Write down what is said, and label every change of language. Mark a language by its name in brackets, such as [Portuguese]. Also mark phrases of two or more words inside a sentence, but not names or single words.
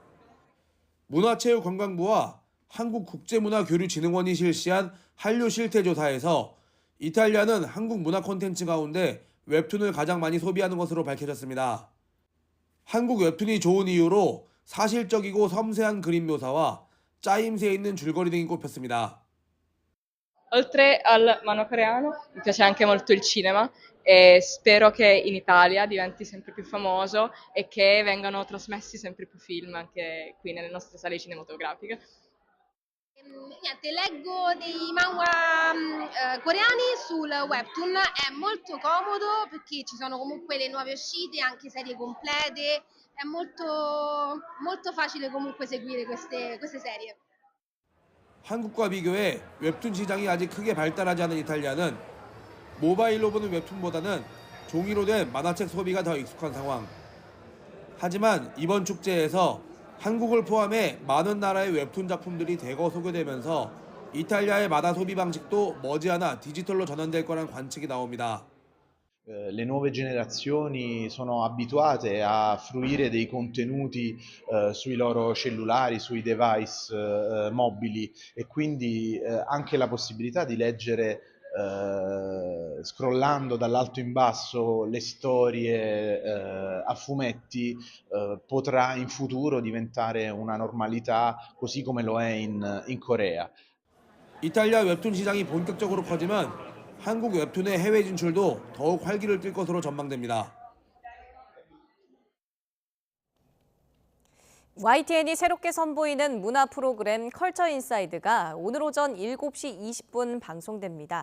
[Korean] 문화체육관광부와 한국국제문화교류진흥원이 실시한 한류 실태조사에서 이탈리아는 한국 문화 콘텐츠 가운데 웹툰을 가장 많이 소비하는 것으로 밝혀졌습니다. 한국 웹툰이 좋은 이유로 사실적이고 섬세한 그림 묘사와 짜임새 있는 줄거리 등이 꼽혔습니다. [Italian] Oltre al mano coreano, mi piace anche molto il cinema e spero che in Italia diventi sempre più famoso e che vengano trasmessi sempre più film anche qui nelle nostre sale cinematografiche. Niente, leggo dei manga coreani sul webtoon, è molto comodo perché ci sono comunque le nuove uscite, anche serie complete, è molto facile comunque seguire queste serie. [Korean] 한국과 비교해 웹툰 시장이 아직 크게 발달하지 않은 이탈리아는 모바일로 보는 웹툰보다는 종이로 된 만화책 소비가 더 익숙한 상황. 하지만 이번 축제에서 한국을 포함해 많은 나라의 웹툰 작품들이 대거 소개되면서 이탈리아의 만화 소비 방식도 머지않아 디지털로 전환될 거란 관측이 나옵니다. [Italian] Le nuove generazioni sono abituate a fruire dei contenuti sui loro cellulari, sui device mobili e quindi anche la possibilità di leggere scrollando dall'alto in basso le storie a fumetti potrà in futuro diventare una normalità così come lo è in Corea. [Korean] 이탈리아 웹툰 시장이 본격적으로 커지면 한국 웹툰의 해외 진출도 더욱 활기를 띨 것으로 전망됩니다. YTN이 새롭게 선보이는 문화 프로그램 컬처 인사이드가 오늘 오전 7시 20분 방송됩니다.